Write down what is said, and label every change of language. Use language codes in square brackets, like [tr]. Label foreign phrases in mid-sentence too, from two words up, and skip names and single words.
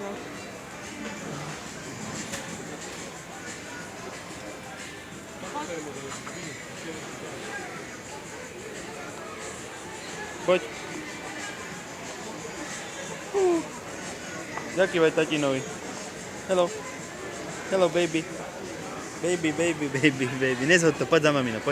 [sk] Poď. Zakývaj tatinovi. [en] Hello. Hello, baby. Baby, baby, baby, baby. [sk] Nezhod to, poď za mamino, poď.